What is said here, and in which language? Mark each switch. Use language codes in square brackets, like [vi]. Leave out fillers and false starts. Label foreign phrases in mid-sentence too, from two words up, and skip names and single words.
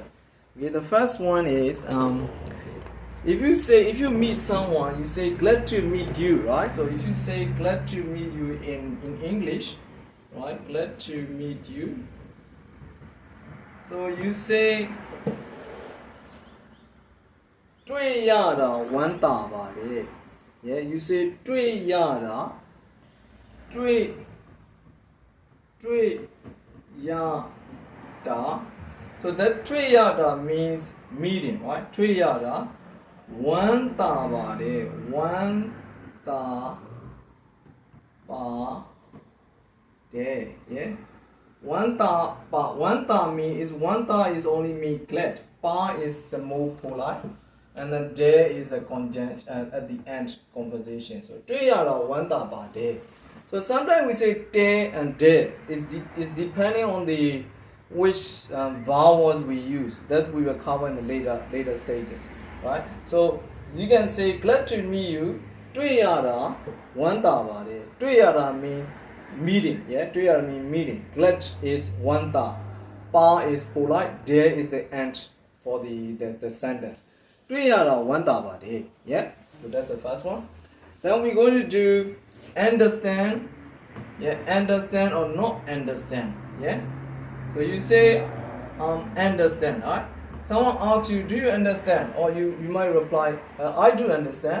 [en] Okay, the first one is if you meet someone, you say glad to meet you, right? So if you say glad to meet you in English, right? Glad to meet you. So you say [my] တွေ့ရတာဝမ်းသာပါတယ် [en] Yeah, you say [my] တွေ့ရတာတွေ့ရတာ [en] So that တွေ့ရတာ means meeting, right? [my] တွေ့ရတာဝမ်းသာပါတယ်ဝမ်းသာပါတယ် Yeah. [en] Wanta is only mean glad. Pa is the more polite, and then de is a conjunction at the end conversation. So [my] တွေ့ရတာဝမ်းသာပါတယ် [en] So sometimes we say de and de is depending on the which vowels we use. That's we will cover in the later stages, right? So you can say glad to meet you. [my] တွေ့ရတာဝမ်းသာပါတယ်တွေ့ရတာ [en] mean meeting, yeah. တွေ့ရတာ mean meeting. Glad is wanta. Pa is polite. De is the end for the sentence. [my] တွေ့ရတာဝမ်းသာပါတယ် [en] Yeah. So that's the first one. Then we're going to do understand. Yeah. Understand or not understand. Yeah. So you say understand, alright? Someone asks you, do you understand? Or you might reply, I do understand.